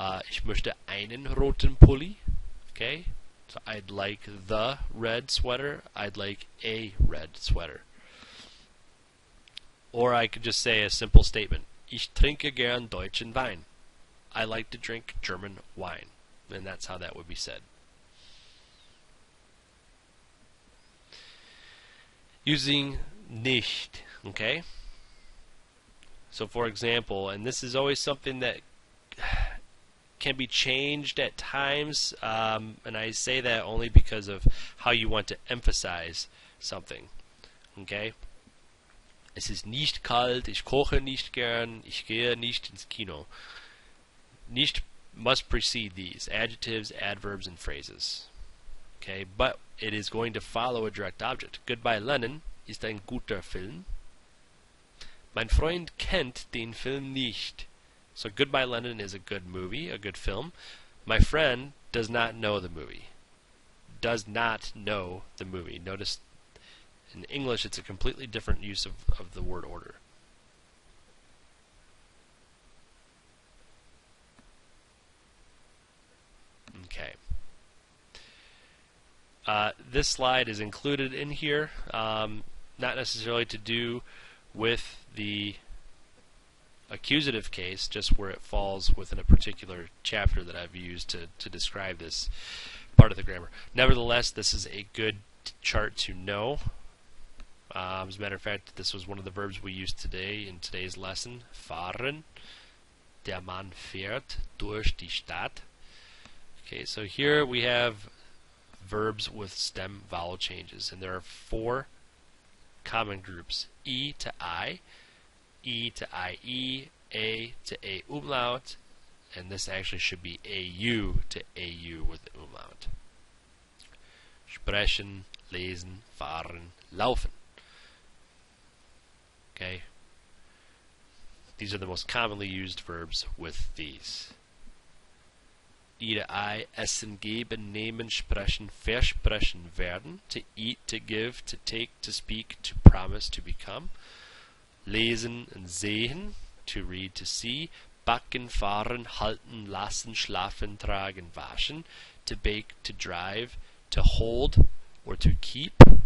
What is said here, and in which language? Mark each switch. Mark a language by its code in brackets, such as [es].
[de] Ich möchte einen roten Pulli. Okay? [en] So I'd like the red sweater. I'd like a red sweater. Or I could just say a simple statement. [de] Ich trinke gern deutschen Wein. [en] I like to drink German wine. And that's how that would be said. Using nicht. Okay? So for example, and this is always something that can be changed at times, and I say that only because of how you want to emphasize something. Okay? [de] Es ist nicht kalt, ich koche nicht gern, ich gehe nicht ins Kino. [en] Nicht must precede these adjectives, adverbs, and phrases. Okay, but it is going to follow a direct object. [de] Goodbye Lenin ist ein guter Film. Mein Freund kennt den Film nicht. [en] So Goodbye Lenin is a good movie, a good film. My friend does not know the movie. Does not know the movie. Notice in English it's a completely different use of the word order. Okay. This slide is included in here, not necessarily to do with the accusative case, just where it falls within a particular chapter that I've used to describe this part of the grammar. Nevertheless, this is a good chart to know. As a matter of fact, this was one of the verbs we used today in today's lesson. [de] Fahren. Der Mann fährt durch die Stadt. [en] Okay, so here we have verbs with stem vowel changes, and there are 4 common groups: E to I to IE, A to A umlaut, and this actually should be AU to AU with the umlaut. [de] Sprechen, lesen, fahren, laufen. Okay? [en] These are the most commonly used verbs with these. [de] I to I, essen, geben, nehmen, sprechen, versprechen, werden. [en] To eat, to give, to take, to speak, to promise, to become. Lesen and sehen, to read, to see. [de] Backen, fahren, halten, lassen, schlafen, tragen, waschen. [en] To bake, to drive, to hold, or to keep.